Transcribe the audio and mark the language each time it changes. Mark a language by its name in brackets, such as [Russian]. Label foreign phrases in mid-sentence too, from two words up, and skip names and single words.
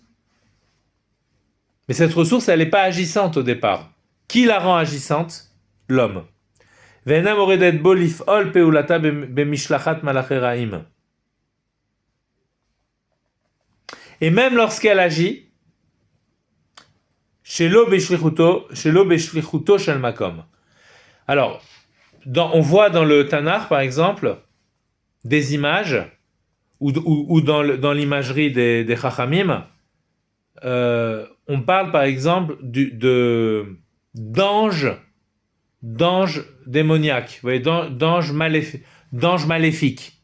[French] Mais cette ressource, elle n'est pas agissante au départ. Qui la rend agissante? L'homme. Et même lorsqu'elle agit, [Hebrew] שלא בשליחותו של מקום. [French] Alors, on voit dans le Tanakh, par exemple, des images, ou dans l'imagerie des Chachamim, on parle par exemple d'anges démoniaques, vous voyez, d'anges maléfiques.